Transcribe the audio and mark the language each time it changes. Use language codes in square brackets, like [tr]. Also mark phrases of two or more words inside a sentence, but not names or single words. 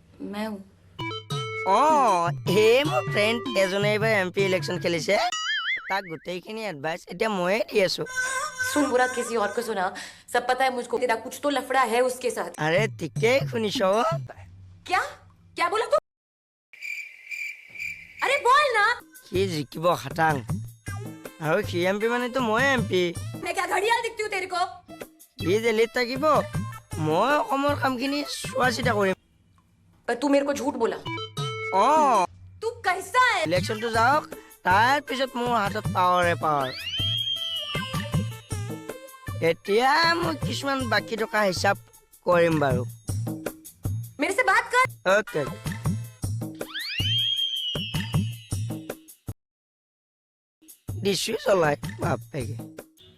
[hi] मैं हूँ। [as] হে মোৰ ফ্ৰেণ্ড এজনে এবাৰ এমপি ইলেকশন খেলিছে তাক গোটেইখিনি এডভাইস এতিয়া ময়ে দি আছো [hi] सुन बुरा किसी और को सुना, सब पता है मुझको, तेरा कुछ तो लफड़ा है उसके साथ। [as] আরে ঠিকেই শুনিছ [hi] क्या क्या बोला तू? अरे बोल ना। [as] সি জিকিব খাটাং আৰু সি এমপি মানেতো মই এমপি [hi] मैं क्या घड़ियाल दिखती हूँ तेरे को? [as] সি জেলিত থাকিব মই অসমৰ কামখিনি চোৱা চিতা কৰিম [hi] पर तू मेरे को झूठ बोला। तू कैसा है? [as] ইলেকশনটো যাওক তাৰ পিছত মোৰ হাতত পাৱাৰে পাৱাৰ এতিয়া মই কিছুমান বাকী টকা হিচাপ কৰিম বাৰু [hi] मेरे से बात कर। [as] ওকে দিছো চলাই বাপেকে